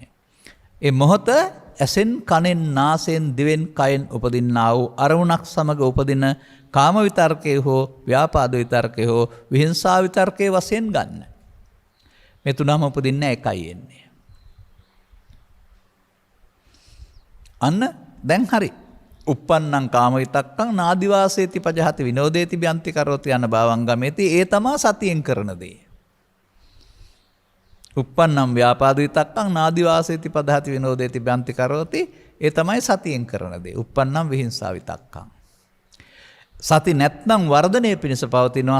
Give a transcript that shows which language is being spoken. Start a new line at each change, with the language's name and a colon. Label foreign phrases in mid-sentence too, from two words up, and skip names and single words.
Sinhala: ඒ මොහොත ඇසෙන්, කනෙන්, නාසයෙන්, දිවෙන්, කයෙන් උපදින්නා වූ අරමුණක් සමග උපදින කාම විතර්කයේ හෝ ව්‍යාපාද විතර්කයේ හෝ විහිංසා විතර්කයේ වශයෙන් ගන්න. මේ තුනම උපදින්න එකයි එන්නේ. අන්න දැන් හරි.
Pali: uppannam කාම විතක්කං නාදිවාසේති පජහති විනෝදේති බ්‍යන්ති කරෝති යන භාවංගමේති
Sinhala: ඒ තමා සතියෙන් කරන දේ.
Pali: uppannam ව්‍යාපාද විතක්කං නාදිවාසේති පජහති විනෝදේති බ්‍යන්ති කරෝති
Sinhala: ඒ තමයි සතියෙන් කරන දේ.
Pali: uppannam විහිංසා විතක්කං.
Sinhala: සති නැත්නම් වර්ධනය පිණිස පවතිනවා.